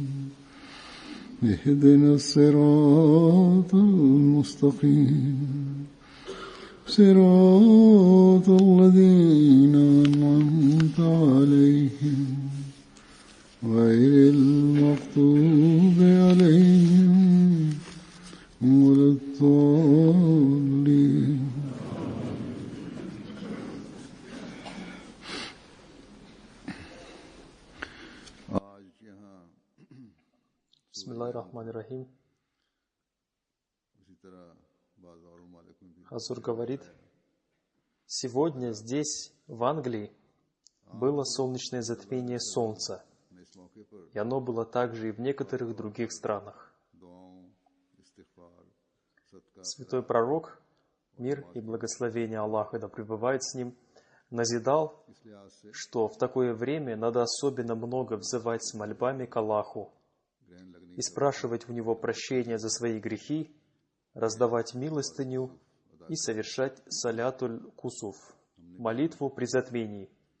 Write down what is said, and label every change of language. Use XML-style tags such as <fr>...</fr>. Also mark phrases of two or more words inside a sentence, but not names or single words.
<ar>اهدنا الصراط المستقيم صراط الذين أنعمت عليهم غير المغضوب عليهم ولا الضالين. بسم الله الرحمن الرحيم.</ar> <ru>Хазур говорит, сегодня здесь, в Англии, было солнечное затмение Солнца, и оно было также и в некоторых других странах. Святой пророк, мир и благословение Аллаха да пребывает с ним, назидал, что в такое время надо особенно много взывать с мольбами к Аллаху и спрашивать у Него прощения за свои грехи, раздавать милостыню и совершать</ru> <ar>صلاة الكسوف,</ar> <ru>молитву при затмении.</ru>